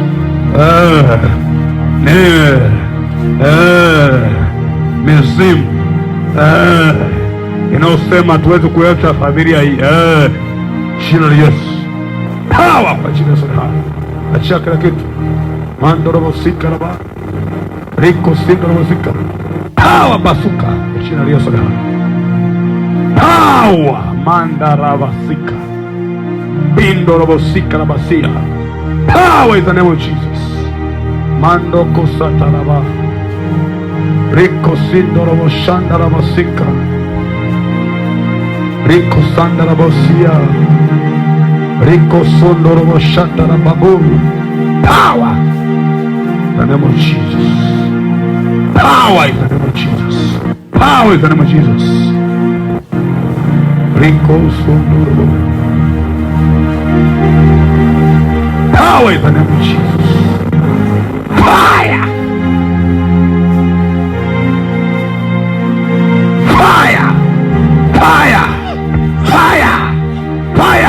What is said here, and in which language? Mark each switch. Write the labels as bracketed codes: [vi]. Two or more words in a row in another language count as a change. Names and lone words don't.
[sw] Mizimu inaosema tuweze kuacha familia hii, jina la Yesu, power kwa jina la Yesu. Achia kila kitu. Mandorobosika na ba riko sindorobosika, power basuka kwa jina la Yesu. Power mandarabasika bindorobosika na basia, [en] power in the name of Jesus. Mandoko sataraba riko sindoroboshandarabasika riko sandarabosia riko sondoroboshatarababu, power in the name of Jesus. Power in the name of Jesus. Power in the name of Jesus. Riko sondorobo, power in the name of Jesus. Fire! Fire! Fire! Fire! Fire!